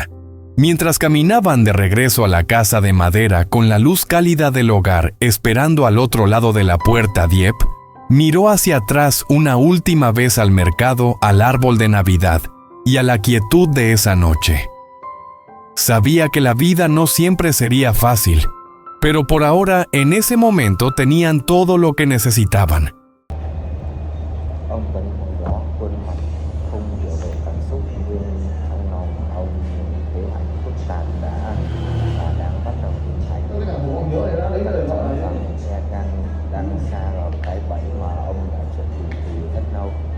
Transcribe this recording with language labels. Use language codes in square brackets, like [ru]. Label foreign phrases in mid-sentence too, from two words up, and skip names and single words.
[es] Mientras caminaban de regreso a la casa de madera con la luz cálida del hogar esperando al otro lado de la puerta, Dieppe miró hacia atrás una última vez al mercado, al árbol de Navidad y a la quietud de esa noche. Sabía que la vida no siempre sería fácil, pero por ahora, en ese momento, tenían todo lo que necesitaban. [vi] Ông vẫn còn rõ khuôn mặt không hiểu về cảm xúc, nhưng trong lòng ông kế hoạch phức tạp đã và đang bắt đầu hình thành. Tôi chắc chắn rằng Egan đang xa vào cái bẫy mà ông đã chuẩn bị từ rất lâu.